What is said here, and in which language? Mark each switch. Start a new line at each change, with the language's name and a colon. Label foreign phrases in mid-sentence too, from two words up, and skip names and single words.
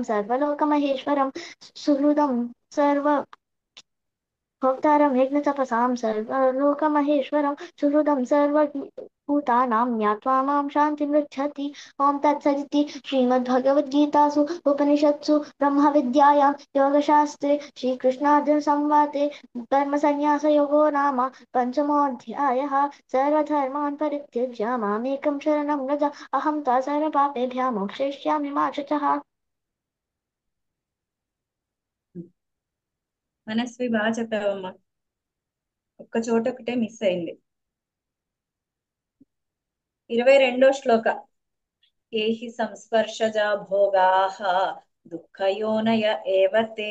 Sanskrit: सर्वलोकमहेश्वरं सुहृदं सर्व भोक्तारं यज्ञतपसां सर्वलोकमहेश्वरं सुहृदं सर्वभूतानां ज्ञात्वा मां शान्तिमृच्छति ॐ तत्सदिति श्रीमद्भगवद्गीतासु उपनिषत्सु ब्रह्मविद्यायां योगशास्त्रे श्रीकृष्णार्जुनसंवादे कर्मसन्न्यासयोगो नाम पञ्चमोऽध्यायः सर्वधर्मान् परित्यज्य मामेकं शरणं व्रज अहं त्वा सर्वपापेभ्यः मोक्षयिष्यामि मा शुचः।
Telugu: మనస్వి బాగా చెప్పావమ్మా. ఒక్క చోట ఒకటే మిస్ అయింది. 22వ శ్లోక.
Sanskrit: ఏహి సంస్పర్శజా భోగాః దుఃఖయోనయ ఏవతే.